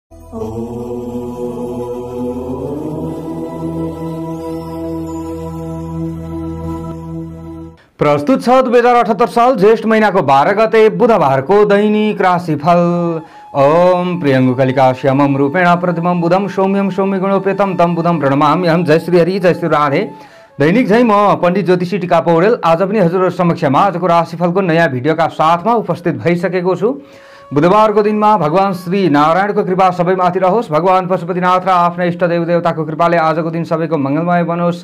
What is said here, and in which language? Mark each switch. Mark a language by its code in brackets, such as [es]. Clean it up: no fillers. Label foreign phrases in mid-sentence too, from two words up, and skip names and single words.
[ne] प्रस्तुत छ 2078 साल ज्येष्ठ महीनाको 12 गते बुधबारको दैनिक राशिफल। [sa] ओम प्रियंगु कलिका श्यामम रूपेण प्रतिमं बुधम सौम्यम सौम्य गुणोपेतम तम बुधम प्रणमाम्यहम। [ne] जय श्री हरि, जय श्री राधे। दैनिक झै म पण्डित ज्योतिषी टीका पौडेल आज पनि हजुरहरु समक्षमा आजको राशिफलको नयाँ भिडियोका साथमा उपस्थित भइसकेको छु। बुधबारको दिनमा भगवान श्री नारायणको कृपा सबैमाथि रहोस्। भगवान पशुपतिनाथ र आफ्ना इष्ट देवदेवताको कृपाले आजको दिन सबैको मंगलमय बनोस्।